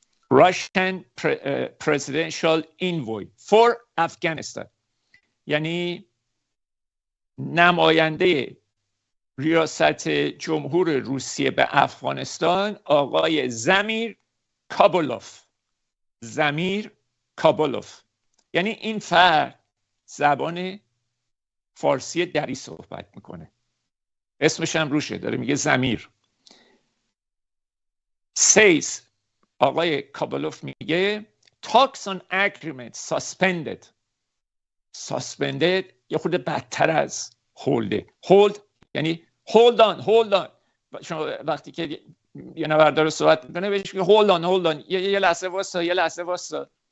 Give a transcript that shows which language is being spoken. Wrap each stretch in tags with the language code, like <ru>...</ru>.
<fa>Russian presidential envoy for Afghanistan، یعنی نماینده ریاست جمهور روسیه به افغانستان آقای زمیر کابولوف. زمیر کابولوف یعنی این فرد زبان فارسی دری صحبت میکنه، اسمش هم روشه، داره میگه زمیر.</fa> <en>says، آقای کابولوف میگه talks on agreement suspended.</en> <fa>suspended یه خود بدتر از هولده.</fa> <en>hold یعنی hold on.</en> <fa>شما وقتی که یه نفر داره صحبت میکنه بهش میگه hold on یه لحظه واسا.</fa>